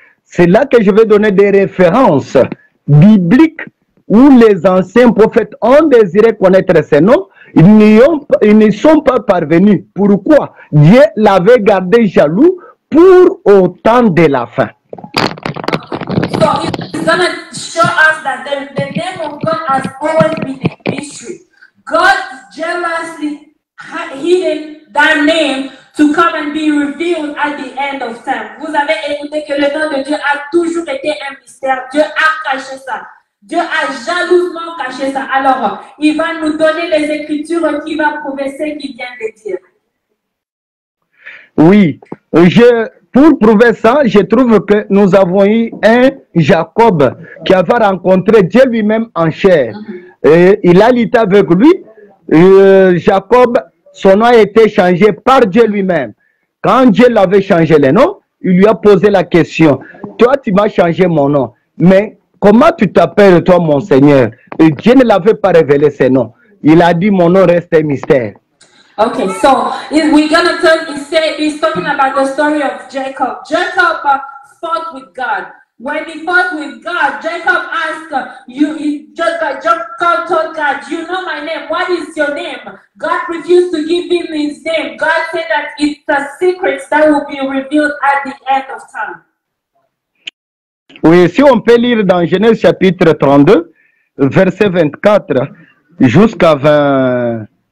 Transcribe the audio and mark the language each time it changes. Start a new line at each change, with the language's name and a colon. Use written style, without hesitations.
French: C'est là que je vais donner des références bibliques où les anciens prophètes ont désiré connaître ces noms. Ils ne sont pas parvenus. Pourquoi? Dieu l'avait gardé jaloux pour au temps de la fin.
English: So it's going to show us that the name of God has always been a mystery. God jealously hidden that name to come and be revealed at the end of time.
French: Vous avez écouté que le nom de Dieu a toujours été un mystère. Dieu a caché ça. Dieu a jalousement caché ça. Alors, il va nous donner les écritures qui vont prouver ce qu'il vient de dire. Oui, pour prouver ça, je trouve que nous avons eu un Jacob qui avait rencontré Dieu lui-même en chair. Et il a lutté avec lui. Jacob, son nom a été changé par Dieu lui-même. Quand Dieu l'avait changé le nom, il lui a posé la question. Toi, tu m'as changé mon nom. Mais comment tu t'appelles, toi, mon Seigneur? Et Dieu ne l'avait pas révélé ses noms. Il a dit, mon nom reste un mystère.
English: Okay, so we're gonna talk. He's talking about the story of Jacob. Jacob fought with God. When he fought with God, Jacob asked, Jacob told God, you know my name. What is your name? God refused to give him his name. God said that it's a secret that will be revealed at the end of time.
French: Oui, si on peut lire dans Genèse chapitre 32, verset 24 jusqu'à 20.